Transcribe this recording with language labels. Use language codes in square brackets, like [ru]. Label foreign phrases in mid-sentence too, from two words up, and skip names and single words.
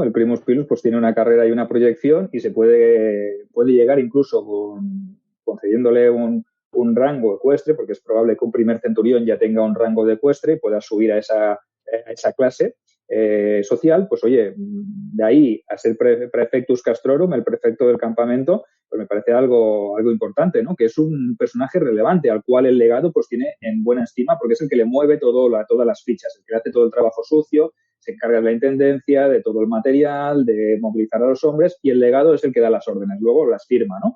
[es] El [la] Primus Pilus [es] pues tiene una carrera y una proyección y se puede llegar incluso concediéndole un rango ecuestre, porque es probable que un primer centurión ya tenga un rango de ecuestre y pueda subir a esa clase social, pues oye, de ahí a ser [la] prefectus castrorum, [es] el prefecto del campamento, pues me parece algo importante, ¿no? Que es un personaje relevante al cual el legado pues tiene en buena estima porque es el que le mueve todas las fichas, el que hace todo el trabajo sucio, se encarga de la intendencia, de todo el material, de movilizar a los hombres y el legado es el que da las órdenes, luego las firma, ¿no?